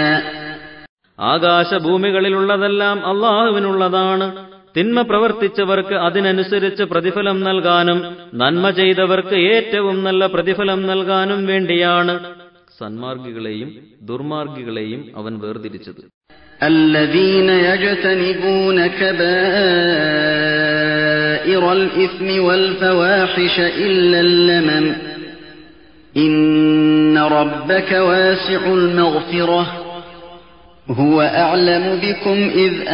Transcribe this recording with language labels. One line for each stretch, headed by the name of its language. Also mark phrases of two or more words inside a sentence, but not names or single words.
Malayalam: ആകാശഭൂമികളിലുള്ളതെല്ലാം അല്ലാഹുവിനുള്ളതാണ്. തിന്മ പ്രവർത്തിച്ചവർക്ക് അതിനനുസരിച്ച് പ്രതിഫലം നൽകാനും നന്മ ചെയ്തവർക്ക് ഏറ്റവും നല്ല പ്രതിഫലം നൽകാനും വേണ്ടിയാണ് സന്മാർഗികളെയും ദുർമാർഗികളെയും അവൻ വേർതിരിച്ചത്.
Arabic: الذين يجتنبون كبائر الإثم والفواحش إلا اللمم إن ربك واسع المغفرة هو أعلم بكم إذ